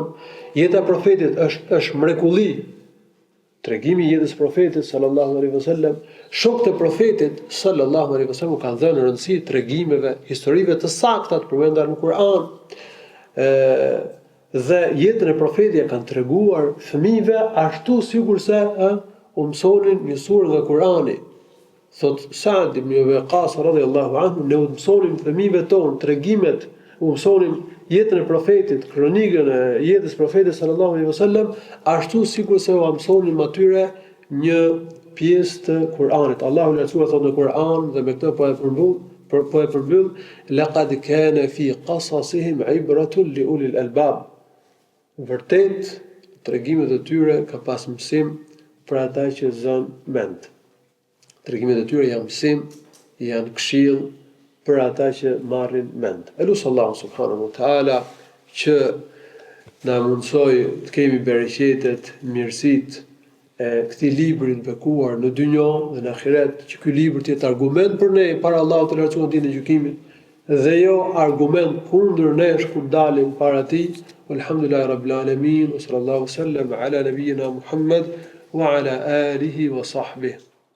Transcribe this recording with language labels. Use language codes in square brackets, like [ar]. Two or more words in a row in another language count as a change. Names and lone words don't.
[sq] Jeta e profetit është mrekulli. Tregimi i jetës së profetit [ar] صلى الله عليه وسلم, [sq] shokët e profetit [ar] صلى الله عليه وسلم [sq] kanë dhënë rëndësi tregimeve, historive të sakta të përmendur në Kur'an. Dhe jetën e profetit ja kanë treguar fëmijëve ashtu sigurisë u mësonin një surë nga Kur'ani. Thot Sa'd ibn Abi Waqqas [ar] رضي الله عنه, [sq] ne u mësonin fëmijëve tonë tregimet, u mësonin jetën e profetit, kronikën e jetës së profetit [ar] صلى الله عليه وسلم, [sq] ashtu sikur se u mësonin atyre një pjesë të Kur'anit. Allahu lartësuar thot në Kur'an dhe me këtë po e përmbyll, [ar] لقد كان في قصصهم عبرة لأولي الألباب. [sq] Vërtet, tregimet e tyre ka pas mësim për ata që zën mend. Tregimet e tyre janë mësim, janë këshill për ata që marrin mend. Elusallahu [ar] سبحانه وتعالى [sq] që na mundsoj të kemi bereqetet, mirësitë e këtij libri të bekuar në dynjë dhe në ahiret, që ky libër të jetë argument për ne para Allahut të lartësuar ditën e gjykimit dhe jo argument kundër nesh kur dalim para tij. [ar] الحمد لله رب العالمين وصلى الله وسلم على نبينا محمد وعلى آله وصحبه.